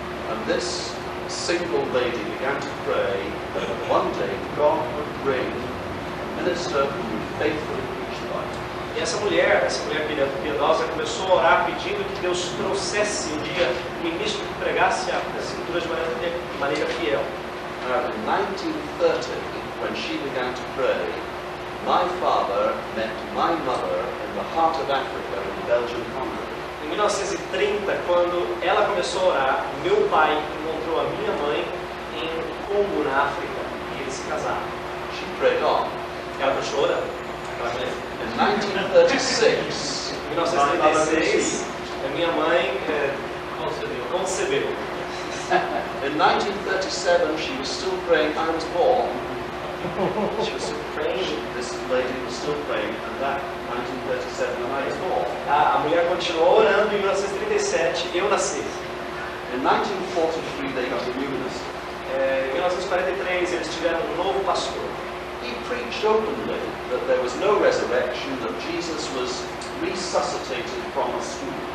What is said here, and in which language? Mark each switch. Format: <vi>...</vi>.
<en>And this single lady began to pray that one day God would bring a minister who would faithfully preach the Bible.</en> <pt>E essa mulher piedosa, começou a orar pedindo que Deus trouxesse um dia um ministro que pregasse a Escritura de maneira fiel.</pt> <en>Now, in 1930, when she began to pray, my father met my mother in the heart of Africa in the Belgian Congo.</en> <pt>Em 1930, quando ela começou a orar, meu pai encontrou a minha mãe em Congo, na África, e eles se casaram.</pt> <en>She prayed on.</en> <pt>Ela continuou orando.</pt> <en>In 1936,</en> <pt>Em 1936, a minha mãe concebeu.</pt> <en>In 1937, she was still praying. I was born. She was still praying. This lady was still praying, and that 1937, and I was born.</en> <pt>A mulher continuou orando em 1937, eu nasci.</pt> <en>In 1943, they got a new minister.</en> <pt>Em 1943, eles tiveram um novo pastor.</pt> <en>He preached openly that there was no resurrection, that Jesus was resuscitated from a swoon.</en>